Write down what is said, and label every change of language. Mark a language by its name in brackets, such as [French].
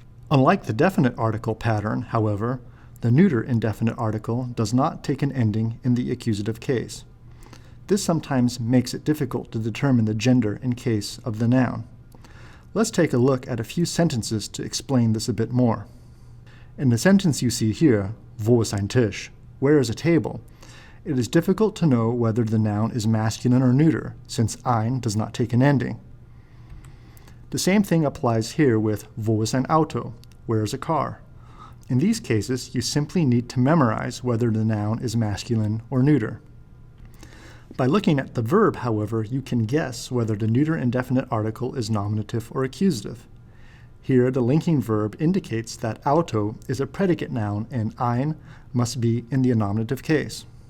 [English] Unlike the definite article pattern, however, the neuter indefinite article does not take an ending in the accusative case. This sometimes makes it difficult to determine the gender in case of the noun. Let's take a look at a few sentences to explain this a bit more. In the sentence you see here, [German] wo ist ein Tisch? [English] Where is a table? It is difficult to know whether the noun is masculine or neuter, since ein does not take an ending. The same thing applies here with [German] wo ist ein Auto? [English] Where is a car? In these cases, you simply need to memorize whether the noun is masculine or neuter. By looking at the verb, however, you can guess whether the neuter indefinite article is nominative or accusative. Here, the linking verb indicates that auto is a predicate noun and ein must be in the nominative case.